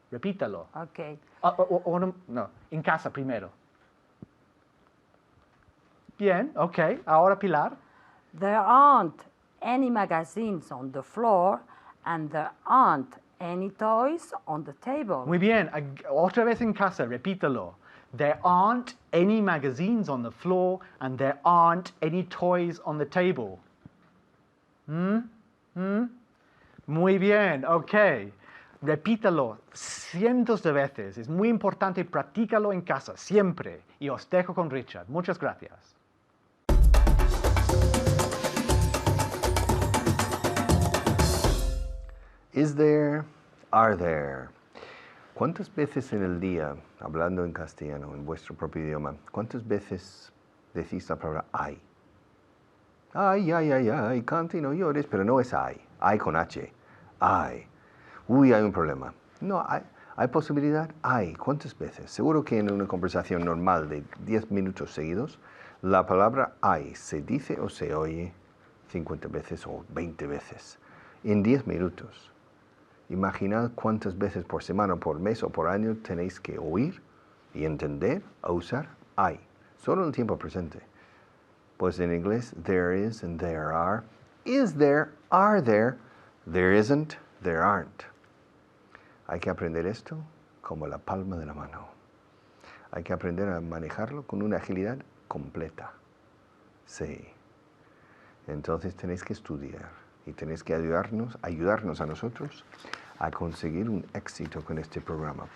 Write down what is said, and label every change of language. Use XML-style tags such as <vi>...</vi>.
<es>Repítalo. Okay. No, en casa primero. Bien, okay. Ahora Pilar.</es> <en>There aren't any magazines on the floor and there aren't any toys on the table.</en> <es>Muy bien. Otra vez en casa, repítalo.</es> <en>There aren't any magazines on the floor and there aren't any toys on the table.</en> <es>Muy bien, ok. Repítalo cientos de veces. Es muy importante, practícalo en casa, siempre. Y os dejo con Richard. Muchas gracias.</es> <en>Is there, are there.</en> <es>¿Cuántas veces en el día, hablando en castellano, en vuestro propio idioma, cuántas veces decís la palabra hay? Ay, canta y no llores, pero no es hay con H, hay. Uy, hay un problema. No, hay posibilidad, hay. ¿Cuántas veces? Seguro que en una conversación normal de 10 minutos seguidos, la palabra hay se dice o se oye 50 veces o 20 veces en 10 minutos. Imaginad cuántas veces por semana, por mes o por año tenéis que oír y entender o usar hay, solo en el tiempo presente. Pues en inglés,</es> <en>there is and there are. Is there, are there isn't, there aren't.</en> <es>Hay que aprender esto como la palma de la mano. Hay que aprender a manejarlo con una agilidad completa. Sí. Entonces tenéis que estudiar y tenéis que ayudarnos a nosotros a conseguir un éxito con este programa.</es>